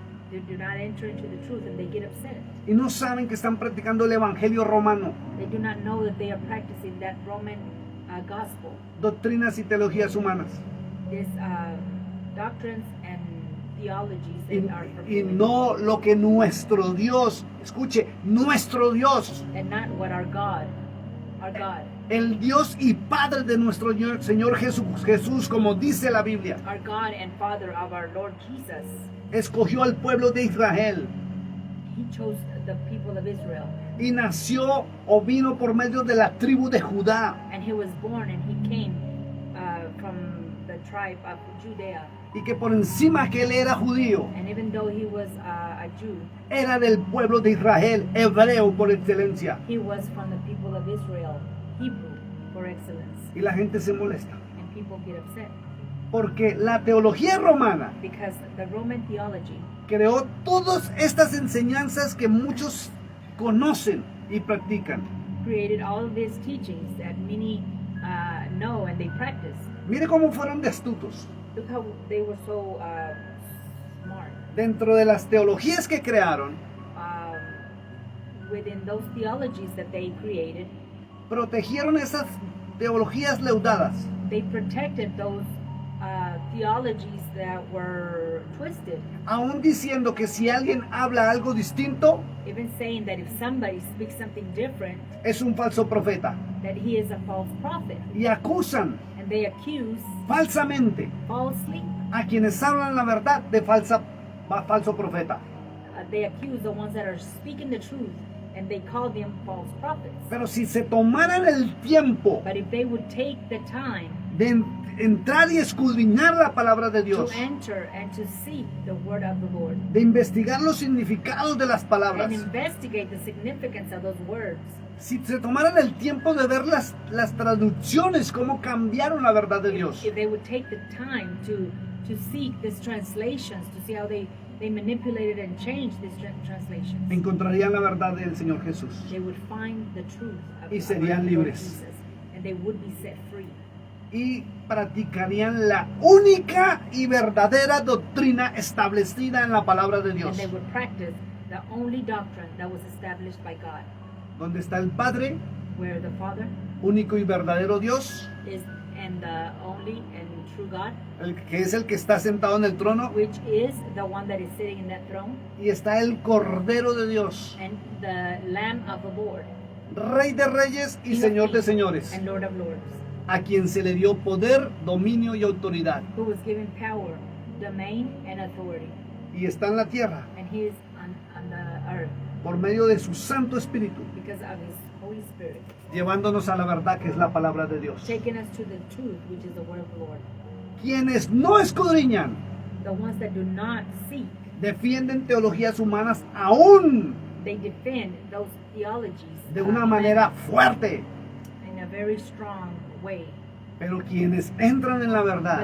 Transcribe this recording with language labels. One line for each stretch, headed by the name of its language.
English: They do not enter into the truth and they get upset.
Spanish: y no saben que están practicando el evangelio romano,
English: They do not know that they are practicing that Roman gospel.
Spanish: doctrinas y teologías humanas.
English: These doctrines and theologies
Spanish: Y,
English: that are from
Spanish: y
English: human,
Spanish: no lo que nuestro Dios, escuche, nuestro Dios,
English: and not what our God,
Spanish: el Dios y Padre de nuestro Señor Jesús, como dice la Biblia,
English: our God and Father of our Lord Jesus.
Spanish: escogió al pueblo de Israel
English: He chose the people of Israel,
Spanish: y nació o vino por medio de la tribu de Judá,
English: and he was born and he came from the tribe of Judea.
Spanish: y que por encima que él era judío,
English: And even though he was a Jew,
Spanish: era del pueblo de Israel, hebreo por excelencia.
English: he was from the people of Israel, Hebrew. for excellence.
Spanish: Y la gente se molesta.
English: And people get upset
Spanish: Porque la teología romana
English: because the Roman theology
Spanish: creó todas estas enseñanzas que muchos conocen y practican.
English: created all of these teachings that many know and they practice.
Spanish: Mire cómo fueron de astutos.
English: Look how they were so smart.
Spanish: Dentro de las teologías que crearon,
English: Within those theologies that they created,
Spanish: protegieron esas teologías leudadas.
English: they protected those theologies that were twisted,
Spanish: Aún diciendo que si alguien habla algo distinto,
English: even saying that if somebody speaks something different,
Spanish: es un falso profeta.
English: that he is a false prophet.
Spanish: Y acusan
English: And they accuse
Spanish: falsamente
English: falsely,
Spanish: a quienes hablan la verdad de falso profeta.
English: They accuse the ones that are speaking the truth, and they call them false prophets.
Spanish: Pero si se tomaran el tiempo
English: But if they would take the time
Spanish: de entrar y escudriñar la palabra de
English: to
Spanish: Dios,
English: enter and to seek the word of the Lord,
Spanish: de investigar los significados de las palabras,
English: and investigate the significance of those words,
Spanish: si se tomaran el tiempo de ver las traducciones, cómo cambiaron la verdad de Dios,
English: if they would take the time to seek these translations, to see how they manipulated and changed these translations,
Spanish: encontrarían la verdad del Señor Jesús.
English: they would find the truth of
Spanish: Y
English: of
Spanish: serían
English: our Lord
Spanish: libres.
English: Jesus, and they would be set free.
Spanish: Y practicarían la única y verdadera doctrina establecida en la palabra de
English: And
Spanish: Dios.
English: they would practice the only doctrine that was established by God,
Spanish: Donde está el Padre,
English: where the Father
Spanish: único y verdadero Dios,
English: is and the only and true God,
Spanish: el que es el que está sentado en el trono,
English: which is the one that is sitting in that throne,
Spanish: y está el Cordero de Dios,
English: and the Lamb of the Lord,
Spanish: Rey de reyes y
English: King of
Spanish: Señor de
English: kings
Spanish: señores,
English: and Lord of lords,
Spanish: a quien se le dio poder, dominio y autoridad.
English: who was given power, domain, and authority,
Spanish: Y está en la tierra
English: and he is on the earth
Spanish: por medio de su Santo Espíritu,
English: because of his Holy Spirit,
Spanish: llevándonos a la verdad que es la palabra de Dios.
English: taking us to the truth, which is the word of the Lord.
Spanish: Quienes no escudriñan,
English: The ones that do not seek,
Spanish: defienden teologías humanas aún
English: they defend those theologies
Spanish: de una manera fuerte,
English: in a very strong way.
Spanish: pero quienes entran en la verdad